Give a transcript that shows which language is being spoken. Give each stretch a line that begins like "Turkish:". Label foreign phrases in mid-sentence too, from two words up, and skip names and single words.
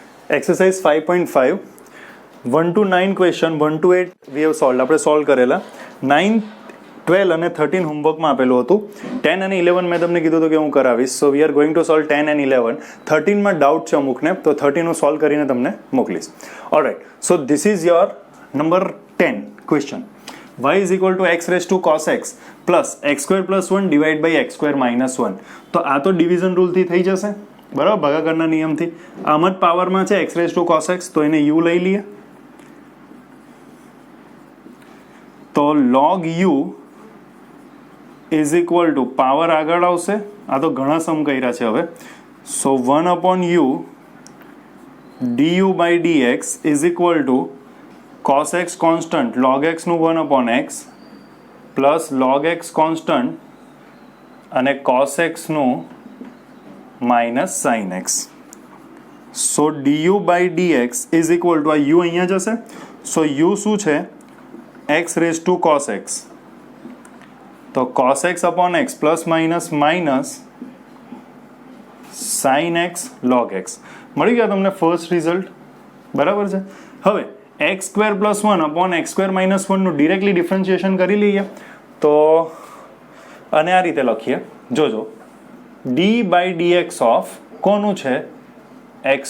English: exercise 5.5 1 to 9 question 1 to 8 we have solve
Gujarati: આપણે સોલ્વ કરેલા 9 12 અને 13 હોમવર્કમાં આપેલું હતું 10 અને 11 મેં તમને કીધું હતું કે હું કરાવીશ
English: so we are going to solve 10 and 11
Gujarati: 13 માં ડાઉટ છે અમુકને તો 13 હું સોલ્વ કરીને તમને મોકલીશ
English: allright so this is your number 10 question y is equal to x raised to cos x plus x square plus 1 divided by x square minus 1
Gujarati: તો આ તો ડિવિઝન રૂલથી થઈ જશે બરાબર ભાગાકારના નિયમથી આમ જ પાવરમાં છે
English: x raised to cos x
Gujarati: તો એને u લઈ લઈએ તો
English: log u is equal to
Gujarati: પાવર આગળ આવશે આ તો ઘણા સમ કર્યા છે હવે સો 1
English: upon u du by dx is equal to cos x constant log x નું 1 upon x plus log x constant અને cos x નું minus sin x so du by dx is equal to આ u
Gujarati: અહીંયા જશે
English: so u
Gujarati: શું છે
English: x raised to cos x તો cos x upon x plus minus minus
Gujarati: sin x log x મળી ગયા તમને
English: first result
Gujarati: બરાબર છે હવે
English: x square plus 1 upon x square minus 1
Gujarati: નું
English: directly differentiation
Gujarati: કરી લઈએ તો અને આ રીતે લખીએ જોજો
English: d by dx of
Gujarati: કોનું છે x